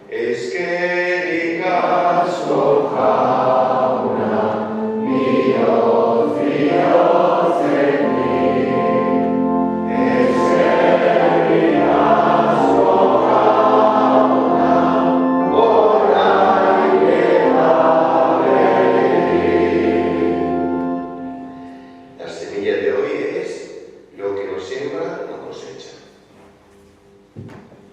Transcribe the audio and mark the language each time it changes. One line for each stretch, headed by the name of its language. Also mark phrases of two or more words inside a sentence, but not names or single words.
Basque: eskerrik asko jauna, bihotz bihotzetik. Eskerrik asko jauna, orain eta beti.
Spanish: La semilla de hoy es: lo que no siembra, no cosecha.